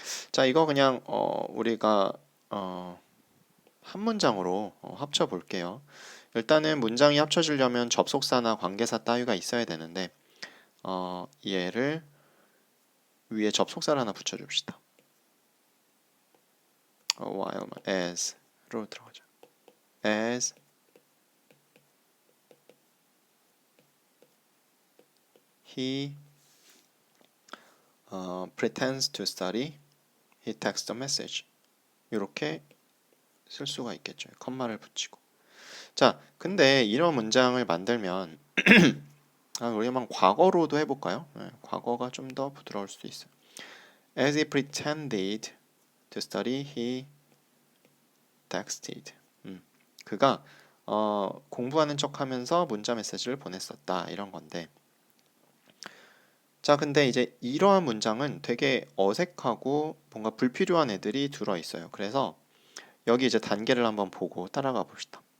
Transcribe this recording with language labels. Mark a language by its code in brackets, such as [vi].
[ko] 자, 이거 그냥 우리가 한 문장으로 합쳐 볼게요. 일단은 문장이 합쳐지려면 접속사나 관계사 따위가 있어야 되는데 얘를 위에 접속사를 하나 붙여줍시다. [en] while as [ko] 로 들어가죠. [en] as he pretends to study, he texts a message. [ko] 이렇게 쓸 수가 있겠죠. 컴마를 붙이고. 자, 근데 이런 문장을 만들면 우리만 과거로도 해볼까요? 네, 과거가 좀 더 부드러울 수도 있어요. [en] As he pretended to study, he texted. [ko] 그가 공부하는 척하면서 문자 메시지를 보냈었다 이런 건데. 자, 근데 이제 이러한 문장은 되게 어색하고 뭔가 불필요한 애들이 들어 있어요. 그래서 여기 이제 단계를 한번 보고 따라가 봅시다.